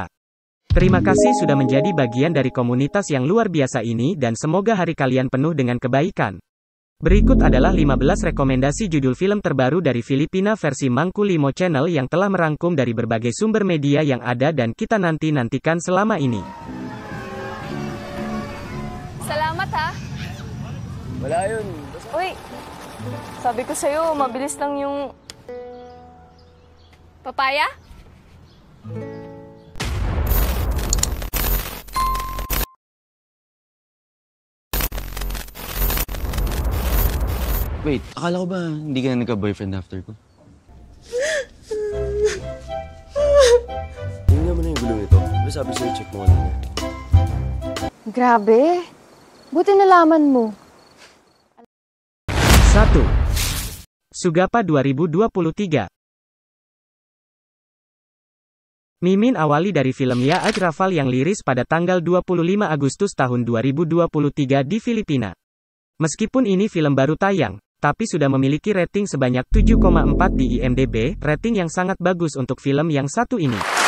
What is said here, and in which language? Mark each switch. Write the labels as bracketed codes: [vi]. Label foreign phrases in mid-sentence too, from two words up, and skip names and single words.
[id] Terima kasih sudah menjadi bagian dari komunitas yang luar biasa ini dan semoga hari kalian penuh dengan kebaikan. Berikut adalah 15 rekomendasi judul film terbaru dari Filipina versi Mangku Limo Channel yang telah merangkum dari berbagai sumber media yang ada dan kita nantikan selama ini. [tl] Salamat ha. Wala yun. Uy, sabi ko sa'yo, mabilis lang yung... Papaya? Wait, akala ko ba hindi ka na nagka-boyfriend after ko? Tingnan mo na yung gulong ito. Diba sabi sa'yo, check mo kanina. Grabe. Buti nalaman mo. [id] 1. Sugapa 2023. Mimin awali dari film Ya Aj Rafal yang liris pada tanggal 25 Agustus tahun 2023 di Filipina. Meskipun ini film baru tayang, tapi sudah memiliki rating sebanyak 7,4 di IMDb, rating yang sangat bagus untuk film yang satu ini.